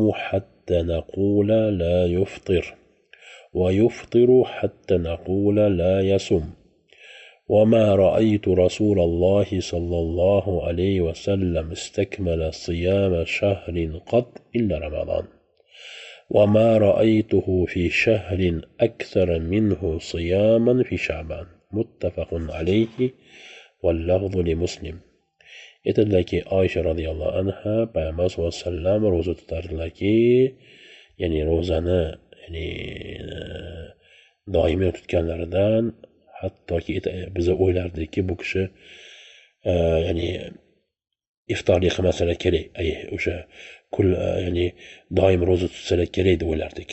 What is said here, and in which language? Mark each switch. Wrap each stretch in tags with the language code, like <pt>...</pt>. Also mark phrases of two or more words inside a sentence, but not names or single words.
<ar>حتى نقول لا يفطر ويفطر حتى نقول لا يصوم وما رأيت رسول الله صلى الله عليه وسلم استكمل صيام شهر قط إلا رمضان وما رأيته في شهر أكثر منه صياما في شعبان متفق عليه واللفظ لمسلم.</ar> <uz>Aytadilarki, Oysha</uz> <ar>رضي الله عنها</ar> <uz>payg'ambar</uz> <ar>صلى الله عليه وسلم</ar> <uz>ro'za tutardilarki, ya'ni ro'zani doimiy tutganlaridan, hattoki biz o'ylardikki, bu kishi ya'ni iftorlik qilmasalar kerak, o'sha ya'ni doim ro'za tutsalar kerak deb o'ylardik.</uz>